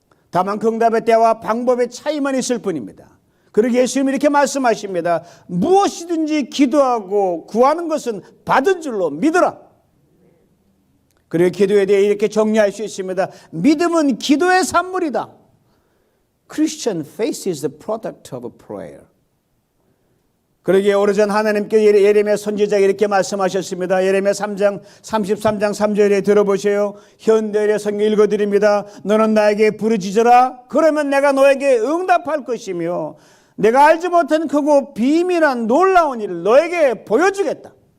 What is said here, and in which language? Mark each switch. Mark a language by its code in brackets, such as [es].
[ko] 다만 그 응답의 때와 방법의 차이만 있을 뿐입니다. 그리고 예수님이 이렇게 말씀하십니다. 무엇이든지 기도하고 구하는 것은 받은 줄로 믿으라. 그리고 기도에 대해 이렇게 정리할 수 있습니다. 믿음은 기도의 산물이다. [en] Christian faith is the product of prayer. [ko] 그러기에 오래전 하나님께 예레미야 선지자가 이렇게 말씀하셨습니다. 예레미야 33장 3절에 들어보세요. 현대의 성경 읽어드립니다. 너는 나에게 부르짖어라. 그러면 내가 너에게 응답할 것이며 내가 알지 못한 크고 비밀한 놀라운 일을 너에게 보여주겠다.